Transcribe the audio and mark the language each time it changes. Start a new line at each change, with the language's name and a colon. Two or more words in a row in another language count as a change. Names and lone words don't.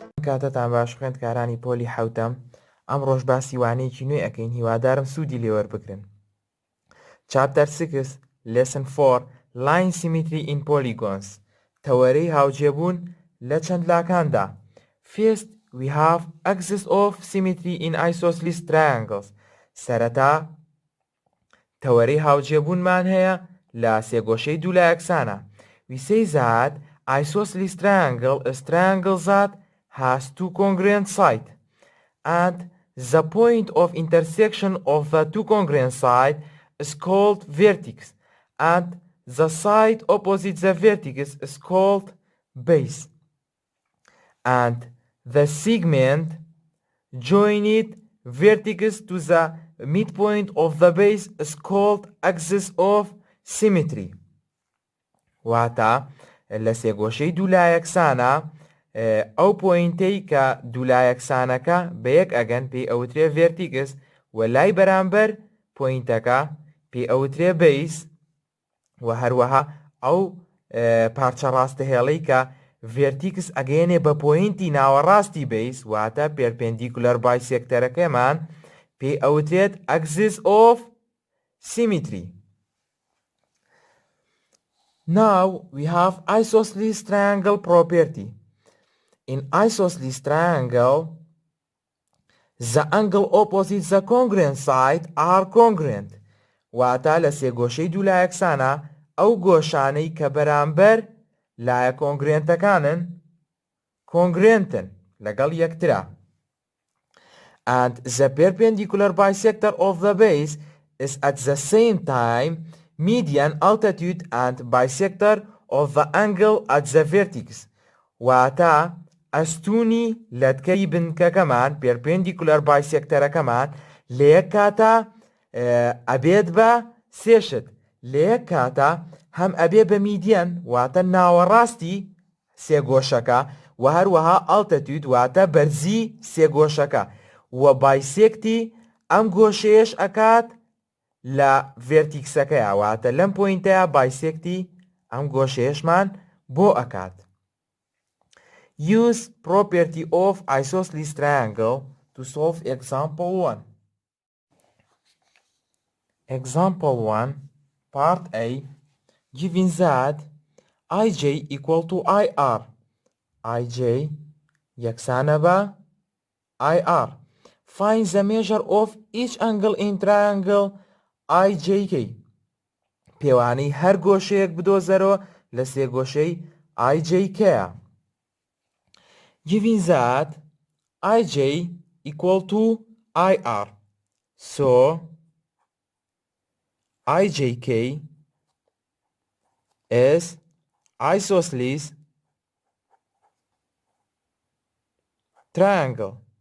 Central Kurdish: کاتتان باش خوێندکارانی پۆلی حەوتەم. ئەم ڕۆژ باسی وانەیەکی نوێی ئەەکەین، هیوادارم سوودی لێوەربگرن.
English: Chapter 6 Lesson 4 Line Symmetry in Polygons
Central Kurdish: تەوەرەی هاوجێبوون لە چەندلاکاندا.
English: First we have axis of symmetry in isosceles triangles.
Central Kurdish: سەرەتا تەوەرەی هاوجێبوونمان هەیە لە سێگۆشەی دولایەکسانە.
English: We say that isosceles triangle is triangle that has two congruent sides, and the point of intersection of the two congruent sides is called vertex, and the side opposite the vertex is called base, and the segment joined vertex to the midpoint of the base is called axis of symmetry.
Central Kurdish: واتە لە سێگۆشەی دولایەکسانە ئەو پۆینتەی کە دولایەکسانەکە بە یەک ئەگەن پێی ئەوترێ ڤێرتیکس و لای بەرامبەر پۆینتەکە پێی ئەوترێ بەیس، و هەروەها ئەو پارچە ڕاستەهێڵەی کە ڤێرتیکس ئەگەیەنێ بە پۆینتی ناوەڕاستی بەیس واتە
English: perpendicular bisector
Central Kurdish: پێی ئەوترێت
English: axis of symmetry. Now we have isosceles triangle property. In isosceles triangle, the angle opposite the congruent side are congruent.
Central Kurdish: واتە لە سێگۆشەی دولایەکسانە ئەو گۆشانەی کە بەرامبەر لایە کۆنگرێنتەکانن کۆنگرێنتن لەگەڵ یەکترا.
English: And the perpendicular bisector of the base is at the same time median altitude and bisector of the angle at the vertex.
Central Kurdish: واتە ئەستوونی لەتکەی بنکەکەمان
English: perpendicular bisector
Central Kurdish: ەکەمان لە یەک کاتە ئەبێت بە سێشت، لە یەک کاتە هەم ئەبێ بە میدیان واتە ناوەڕاستی سێگۆشەکە و هەروەها altitude واتە بەرزی سێگۆشەکە، و بایسێکتی ئەم گۆشەیەش ئەکات لە ڤێرتیکسەکەیە واتە لەم پۆینتەیە بایسێکتی ئەم گۆشەیەشمان بۆ ئەکات.
English: Use property of isosceles triangle to solve example 1. Example 1 Part A given that ij equal to ir, ij
Central Kurdish: یەکسانە بە
English: ir. Find the measure of each angle in triangle IJK.
Central Kurdish: پێوانەی هەر گۆشەیەک بدۆزەرەوە لە سێگۆشەی IJK.
English: Given that ij equal to ir, so IJK is isosceles triangle.